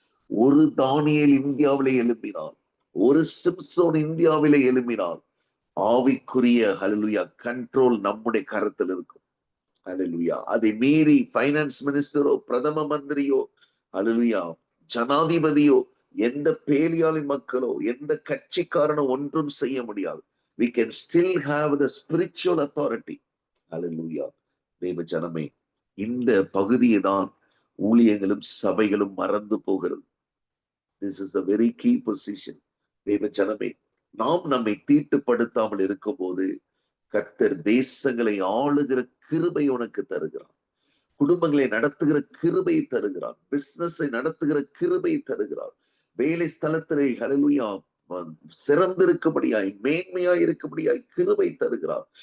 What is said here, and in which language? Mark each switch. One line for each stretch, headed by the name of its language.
Tamil: ஒரு தானியேல் இந்தியாவிலே எழுப்பினார், ஒரு சிம்சோன் இந்தியாவிலே எழுப்பினார், ஆவிக்குரிய அல்லேலூயா கண்ட்ரோல் நம்முடைய கரத்தில் இருக்கும். அல்லேலூயா. அதை மீறி பைனான்ஸ் மினிஸ்டரோ, பிரதம மந்திரியோ, அல்லேலூயா ஜனாதிபதியோ எந்த பேலியாளின் மக்களோ எந்த கட்சிக்காரனோ ஒன்றும் செய்ய முடியாது.
English: We can still have the spiritual authority. Hallelujah.
Tamil: தேவ ஜனமே, இந்த பகுதியை தான் ஊழியங்களும் சபைகளும் மறந்து போகிறது.
English: This is a very key position.
Tamil: தேவ ஜனமே, நாம் நம்மை தீட்டுப்படுத்தாமல் இருக்கும் போது கர்த்தர் தேசங்களை ஆளுகிற கிருபை உனக்கு தருகிறார். குடும்பங்களை நடத்துகிற கிருபை தருகிறார். பிசினஸை நடத்துகிற கிருபை தருகிறார். வேலை ஸ்தலத்திலே ஹல்லேலூயா சிறந்திருக்கும்படியாய் மேன்மையாய் இருக்கும்படியாய் கிருபை தருகிறார்.